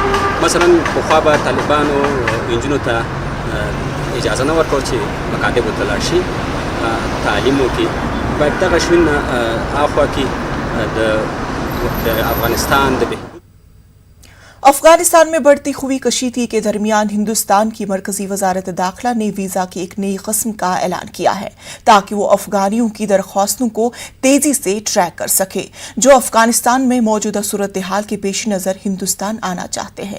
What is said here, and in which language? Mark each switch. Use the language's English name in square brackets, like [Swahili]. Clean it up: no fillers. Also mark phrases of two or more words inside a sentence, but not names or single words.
[Pashto] مثلا پخوا به طالبانو نجونو ته اجازه نه ورکول چې مکاتبو ته لاړ شي تعلیم وکړي. باید دغه شیونه اخوا کې د افغانستان د [Urdu] افغانستان میں بڑھتی ہوئی کشیدگی کے درمیان ہندوستان کی مرکزی وزارت داخلہ نے ویزا کی ایک نئی قسم کا اعلان کیا ہے تاکہ وہ افغانیوں کی درخواستوں کو تیزی سے ٹریک کر سکے جو افغانستان میں موجودہ صورت حال کے پیش نظر ہندوستان آنا چاہتے ہیں.